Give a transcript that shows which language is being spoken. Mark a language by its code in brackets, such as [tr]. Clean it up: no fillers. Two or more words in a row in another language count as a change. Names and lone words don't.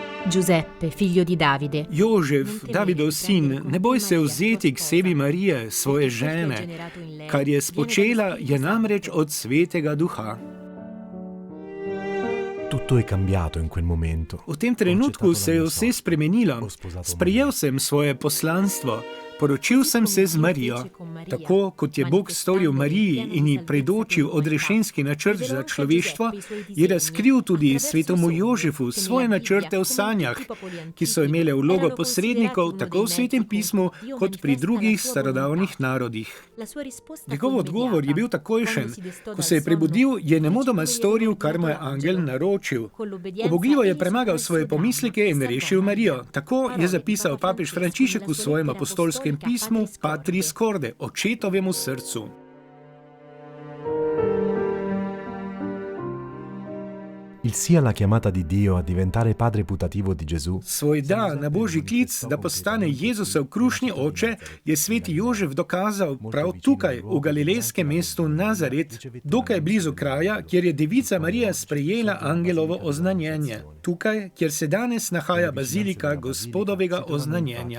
[it] Giuseppe, figlio di Davide. [sl] Jožef, Davidov sin, ne boj se vzeti k sebi Marije, svoje žene. Kar je spočela, je namreč od Svetega Duha. [it] Tutto è cambiato in quel momento. [sl] V tem trenutku se je vse spremenilo. Sprejel sem svoje poslanstvo. Poročil sem se z Marijo. Tako kot je Bog storil Mariji in ji predočil odrešenski načrt za človeštvo, je razkril tudi svetemu Jožefu svoje načrte v sanjah, ki so imele vlogo posrednikov tako v Svetem pismu kot pri drugih starodavnih narodih. Njegov odgovor je bil takojšen. Ko se je prebudil, je nemudoma storil, kar mu je angel naročil. Ubogljivo je premagal svoje pomisleke in rešil Marijo. Tako je zapisal papež Frančišek v svojem apostolskem pismu Patris Corde, očetovemu srcu. [it] Il sì alla chiamata di Dio a diventare padre putativo di Gesù. [sl] Svoj da na božji klic, da postane Jezusov krušni oče, je sveti Jožef dokazal prav tukaj, v galilejskem mestu Nazaret, dokaj blizu kraja, kjer je devica Marija sprejela angelovo oznanjenje. Tukaj, kjer se danes nahaja bazilika Gospodovega oznanjenja.